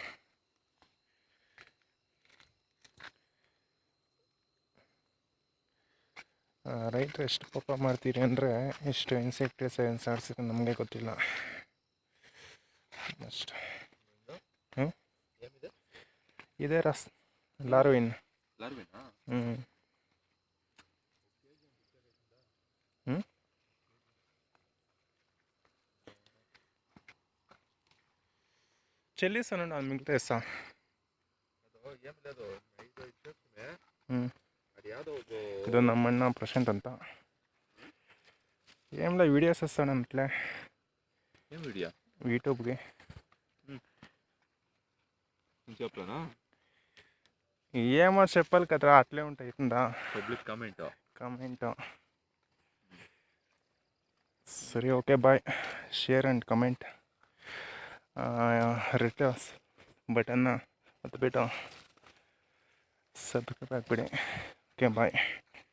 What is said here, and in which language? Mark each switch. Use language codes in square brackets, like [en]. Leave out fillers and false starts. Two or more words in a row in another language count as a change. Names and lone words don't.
[kn] ರೈತರು ಎಷ್ಟು ಪಾಪ ಮಾಡ್ತೀರಿ ಅಂದರೆ, ಎಷ್ಟು ಇನ್ಸೆಕ್ಟಿಸೈಡ್ಸ್ ಆಡಿಸಿದ್ರೆ ನಮಗೆ ಗೊತ್ತಿಲ್ಲ ಅಷ್ಟು. ಇದೇ ಲಾರ್ವಿನ್. [te] చెల్లిస్తాను అది మిగతా ఇస్తా. [kn] ಇದು ನಮ್ಮಣ್ಣ ಪ್ರಶಾಂತ್ ಅಂತ. [te] ఏంలా వీడియోస్ వస్తాను అట్లే యూట్యూబ్కి. ఏమో చెప్పాలి కదా, అట్లే ఉంటాయి. [en] public comment. ಸರಿ, okay, bye. share and comment, red buttonna [kn] ಒತ್ಬಿಟ್ಟು ಸಬ್ಸ್ಕ್ರೈಬ್ ಆಗಿಬಿಡಿ. [en] okay, bye.